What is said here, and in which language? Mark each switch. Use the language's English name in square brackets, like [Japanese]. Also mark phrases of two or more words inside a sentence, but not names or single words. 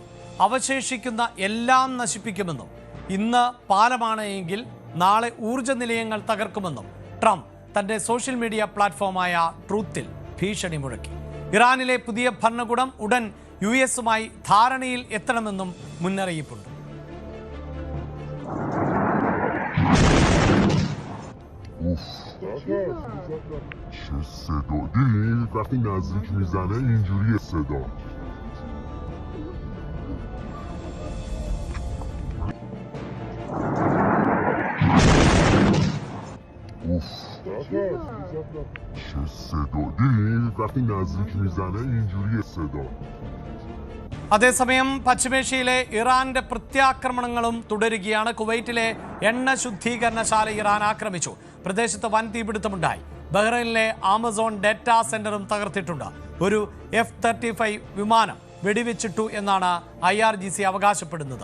[Malayalam] അവശേഷിക്കുന്ന എല്ലാം നശിപ്പിക്കുമെന്നും ഇന്ന് പാലമാണ് എങ്കിൽ നാളെ ഊർജ്ജ നിലയങ്ങൾ തകർക്കുമെന്നും ട്രംപ് തന്റെ സോഷ്യൽ മീഡിയ പ്ലാറ്റ്ഫോമായ ട്രൂത്തിൽ ഭീഷണി മുഴക്കി. ഇറാനിലെ പുതിയ ഭരണകൂടം ഉടൻ യുഎസുമായി ധാരണയിൽ എത്തണമെന്നും മുന്നറിയിപ്പുണ്ട്. [Persian] چه صدا دیدی وقتی نزدیک میزنه اینجوریه صدا. چه صدا دیدی وقتی نزدیک میزنه اینجوریه صدا. [Malayalam] അതേസമയം പശ്ചിമേഷ്യയിലെ ഇറാന്റെ പ്രത്യാക്രമണങ്ങളും തുടരുകയാണ്. കുവൈറ്റിലെ എണ്ണ ശുദ്ധീകരണശാല ഇറാൻ ആക്രമിച്ചു. പ്രദേശത്ത് വൻ തീപിടുത്തമുണ്ടായി. ബഹ്റൈനിലെ ആമസോൺ ഡേറ്റാ സെന്ററും തകർത്തിട്ടുണ്ട്. ഒരു F-35 വിമാനം വെടിവെച്ചിട്ടു എന്നാണ് IRGC അവകാശപ്പെടുന്നത്.